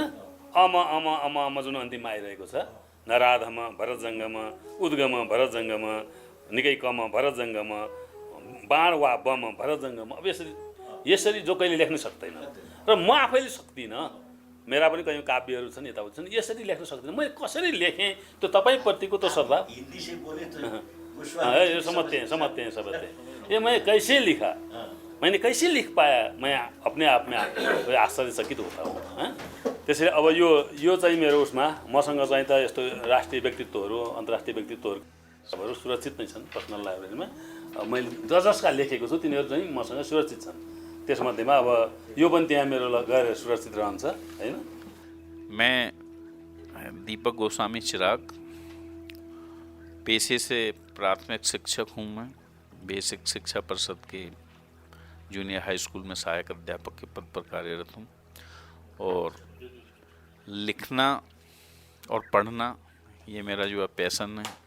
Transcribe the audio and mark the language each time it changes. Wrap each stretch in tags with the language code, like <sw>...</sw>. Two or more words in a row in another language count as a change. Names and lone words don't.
<ne>अम जुन अन्तिममा आइरहेको छ, नराधम भरत जङ्गम, उद्गम भरत जङ्गम, निकै कम भरत जङ्गम, बाण वा बम भरत जङ्गम। अब यसरी जो कहिले लेख्न सक्दैन र म आफैले सक्दिनँ। मेरा पनि कयौँ काव्यहरू छन्, यताउति छन्, यसरी लेख्न सक्दिनँ। मैले कसरी लेखेँ त्यो तपाईँप्रतिको त श्रद्धा।</ne> <hi>ये समझते हैं सब। ये मैं कैसे लिखा, मैंने कैसे लिख पाया, मैं अपने आप में आश्चर्यचकित होता हूँ।</hi> <ne>त्यसैले अब यो चाहिँ मेरो उसमा मसँग चाहिँ त यस्तो राष्ट्रिय व्यक्तित्वहरू, अन्तर्राष्ट्रिय व्यक्तित्वहरू सबहरू सुरक्षित नै छन्</ne> <en>personal libraryमा।</en> <ne>मैले जसका लेखेको छु तिनीहरू चाहिँ मसँग सुरक्षित छन्। त्यसमध्येमा अब यो पनि त्यहाँ मेरो गएर सुरक्षित रहन्छ, होइन?</ne> <hi>मैं दीपक गोस्वामी चिराग, पेशे से प्राथमिक शिक्षक हूँ। मैं बेसिक शिक्षा परिषद के जूनियर हाई स्कूल में सहायक अध्यापक के पद पर कार्यरत हूँ। और लिखना और पढ़ना ये मेरा जो है पैशन है।</hi>